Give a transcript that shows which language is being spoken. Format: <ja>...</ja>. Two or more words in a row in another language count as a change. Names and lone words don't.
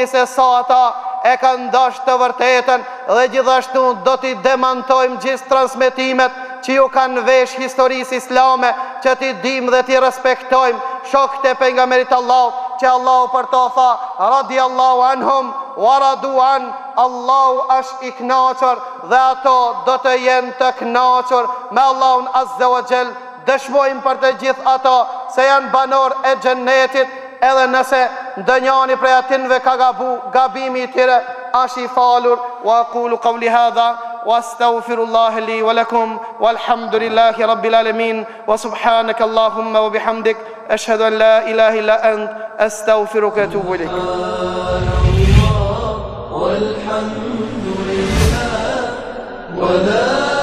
<sq>se sa ata e kanë dashur të vërtetën, dhe gjithashtu do t'i demantojmë gjithë transmetimet që ju kanë vesh historisë islame, që t'i dim dhe t'i respektojmë shokët e pejgamberit Allahut, që Allahu për to tha</sq> <ar>رضي الله عنهم ورضوا عن,</ar> <sq>Allahu është i kënaqur dhe ato do të jenë të kënaqur me Allahun</sq> <ar>عز وجل.</ar> <sq>Dëshmojmë për të gjithë ato se janë banor e xhennetit, edhe nëse ndonjani prej atinve ka gabu, gabimi i tyre është i falur.</sq> <ar>وأقول قولي هذا وأستغفر الله لي ولكم والحمد لله رب العالمين وسبحانك اللهم وبحمدك أشهد أن لا إله إلا أنت أستغفرك وأتوب إليك. والحمد لله ولا</ar>